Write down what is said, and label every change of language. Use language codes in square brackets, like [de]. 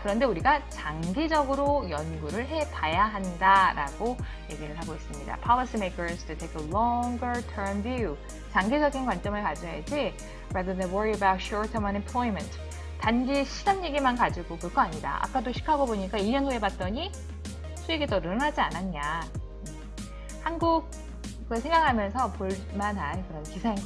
[ko] 그런데 우리가 장기적으로 연구를 해봐야 한다라고 얘기를 하고 있습니다. [en] Policy makers to take a longer term view. [ko] 장기적인 관점을 가져야지 [en] rather than worry about short-term unemployment. [ko] 단지 시간 얘기만 가지고 그거 아니다. 아까도 시카고 보니까 2년 후에 봤더니 수익이 더 늘어나지 않았냐. 한국을 생각하면서 볼만한 그런 기사인 것 같아요.